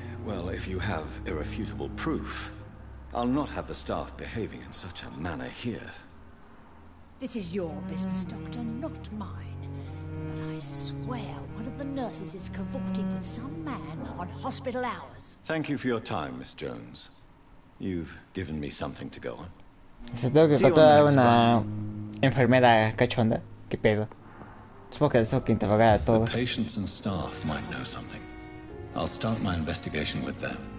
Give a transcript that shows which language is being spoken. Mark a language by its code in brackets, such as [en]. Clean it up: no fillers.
[en] Well, if you have irrefutable proof, I'll not have the staff behaving in such a manner here. This is your business, Doctor, not mine. But I swear one of the nurses is cavorting with some man on hospital hours. Thank you for your time, Miss Jones. You've given me something to go on. [es] Se tengo que encontrar a una enfermera cachonda. ¿Qué pedo? Supongo que tengo que interrogar a todos. [en] The patients and staff might know something. I'll start my investigation with them.